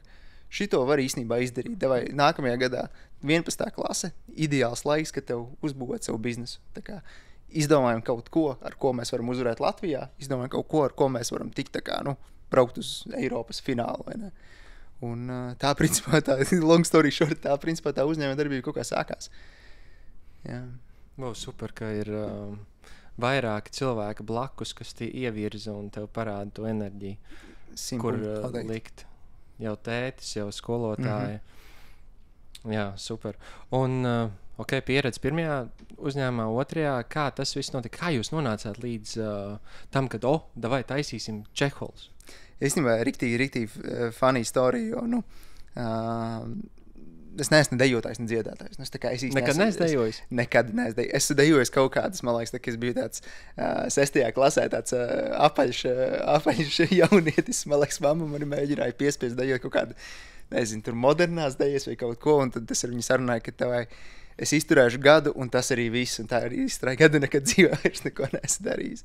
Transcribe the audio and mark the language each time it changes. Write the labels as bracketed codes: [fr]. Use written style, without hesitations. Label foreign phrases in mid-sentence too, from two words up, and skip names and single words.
[lv] Šito var īstenībā izdarīt. Davai, nākamajā gadā 11. klase, ideāls laiks, kad tev uzbūvēt savu biznesu. Tā kā izdomājam kaut ko, ar ko mēs varam uzvarēt Latvijā, izdomājam kaut ko, ar ko mēs varam tikt braukt uz Eiropas finālu, vai ne? Un tā principā, [en] long story short, [lv] tā uzņēmuma darbība kaut kā sākās. Jā. Super, ka ir vairāki cilvēki blakus, kas tie ievirza un tev parāda to enerģiju, kur likt. Jau tētis, jau skolotāji. Jā, super. Un pieredze pirmajā uzņēmumā, otrajā, kā tas viss notika? Kā jūs nonācāt līdz tam, kad, davai taisīsim Čehols? Īstenībā riktīgi [en] funny story, [lv] jo, es neesmu ne dejotājs, ne dziedātājs. Nekad neesmu dejojis? Nekad neesmu dejojis. Es dejojis kaut kādas, man liekas, kad es biju tāds 6. klasē, tāds apaļš jaunietis. Man liekas, mamma mani mēģināja piespiest dejot kaut kādu, nezinu, tur modernās dejas vai kaut ko, un tad es ar viņu sarunāju, ka tevai es izturēšu gadu, un tas arī viss, un tā arī izturēju gadu, nekad dzīvē vairs neko neesmu darījis.